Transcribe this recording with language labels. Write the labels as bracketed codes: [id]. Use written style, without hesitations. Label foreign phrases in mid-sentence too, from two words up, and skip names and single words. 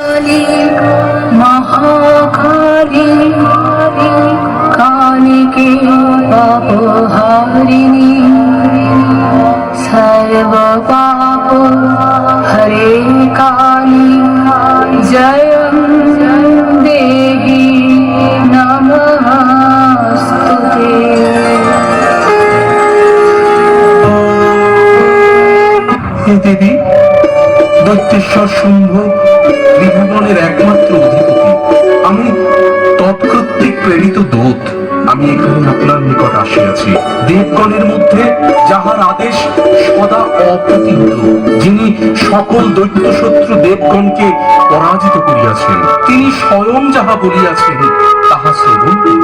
[sa] काली महाकाली कालिके पापहारिणी सर्व पाप हरे काली जय देहि नमस्तुते। [bn] দেবী দৈত্যেশ্বর শুম্ভ ত্রিভুবনের একমাত্র অধিপতি, আমি তৎকর্তৃক প্রেরিত দূত। আমি এখানে আপনার নিকট আসিয়াছি দেবগণের মধ্যে যাহার আদেশ সদা অপ্রতিহত, যিনি সকল দৈত্য শত্রু দেবগণকে পরাজিত করিয়াছেন, তিনি স্বয়ং যাহা বলিয়াছেন তাহা শ্রবণ করুন।